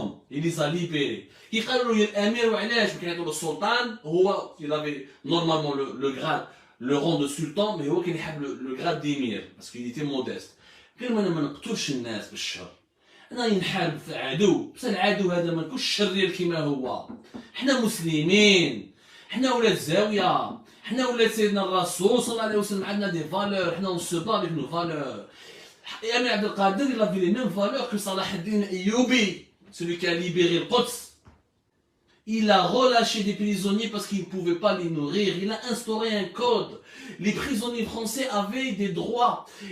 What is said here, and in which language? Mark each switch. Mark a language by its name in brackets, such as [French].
[French] Il les a libérés. Il avait normalement le grade, le rang de sultan, mais il avait le grade d'émir, parce qu'il était modeste. [Arabic] قال ما نقتلش الناس بالشر. انا ينحارب في عدو، بس العدو هذا ما نكونش شرير كما هو. حنا مسلمين، حنا ولاد زاويه، حنا ولاد سيدنا الرسول صلى الله عليه وسلم، عندنا [French] دي فالور، [Arabic] حنا [French] on se bat avec nos valeurs. Emir Abdelkader, il avait les mêmes valeurs que Salah ad-Din Ayyoubi, celui qui a libéré le Quds. Il a relâché des prisonniers parce qu'il ne pouvait pas les nourrir. Il a instauré un code. Les prisonniers français avaient des droits.